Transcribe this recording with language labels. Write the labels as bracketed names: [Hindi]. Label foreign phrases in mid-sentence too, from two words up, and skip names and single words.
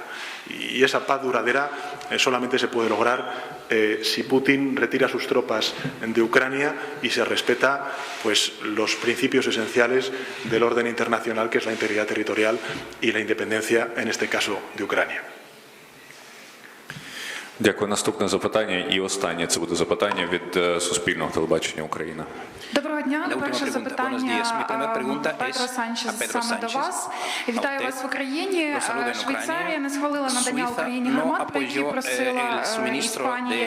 [Spanish] Y esa paz duradera solamente se puede lograr si Putin retira sus tropas de Ucrania y se respeta pues, los principios esenciales del orden internacional, que es la integridad territorial y la independencia, en este caso, de Ucrania. [Ukrainian] Дякую. Наступне запитання і останнє це буде запитання від Суспільного телебачення Україна. Доброго дня. Перше запитання Педро Санчес саме до вас. Вітаю вас в Україні. Швейцарія не схвалила надання Україні гармат, про які просила Іспанія.